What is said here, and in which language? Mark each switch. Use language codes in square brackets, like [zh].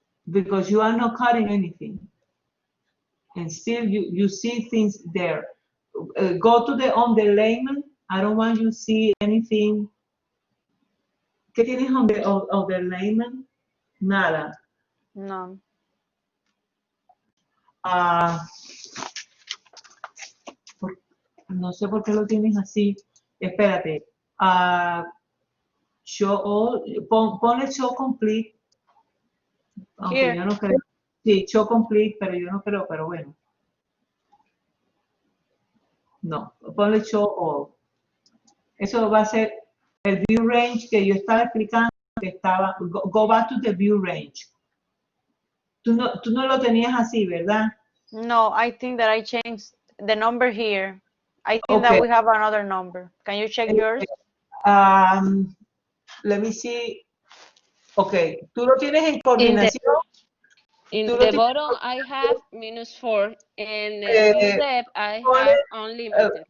[en] Because you are not cutting anything. And still you see things there. Go to the underlayment. I don't want you to see anything. [es] ¿Qué tienes [en] on the underlayment? [es] Nada. No. No sé por qué lo tienes así. Espérate. [en] Show all, [es] ponle [en] show complete. [es] Aunque [en] Here. [es] yo no creo. Sí, show complete, pero yo no creo, pero bueno. No, ponle [en] show all. [es] Eso va a ser el view range que yo estaba explicando, que estaba, [en] go back to the view range. [es] Tú no lo tenías así, ¿verdad? [en] No, I think that I changed the number here. I think that we have another number. Can you check yours? Let me see. [es] Okay, tú lo tienes en coordinación. [en] In the bottom, I have -4, and view depth, I have unlimited.